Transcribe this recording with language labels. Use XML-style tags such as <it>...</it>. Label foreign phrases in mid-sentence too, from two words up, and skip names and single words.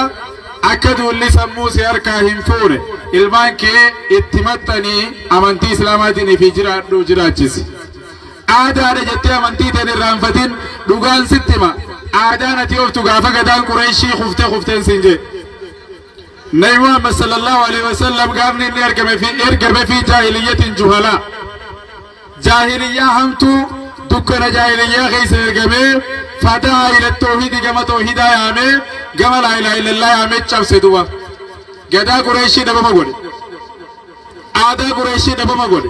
<om>Akka duulli sammuu si harkaa hin fuune ilmaan kee itti maxxanii amantii Islaamaatiin fi jiraadhu jiraachisi. Aadaadha jettee amantii ta'e irraanfatin dhugaan sitti hima. Aadaan ati ooftu gaafa gadaan Qureeshii kufteen siin jee. Nabi Muhammad</om> <ar>صلى الله عليه وسلم</ar> <om>gaafni inni ergame fi jaahiliyyatin juhalaa. Jaahiliyyaa hamtuu dukkana jaahiliyyaa keessa ergamee fadaa ila tawhiidi gama tawhiidaa yaamee gama</om> <ar>لا إله إلا الله</ar> <om>yaamee cabse duba. Gadaa Qureeshii dhabama godhe. Aadaa Qureeshii dhabama godhe.</om>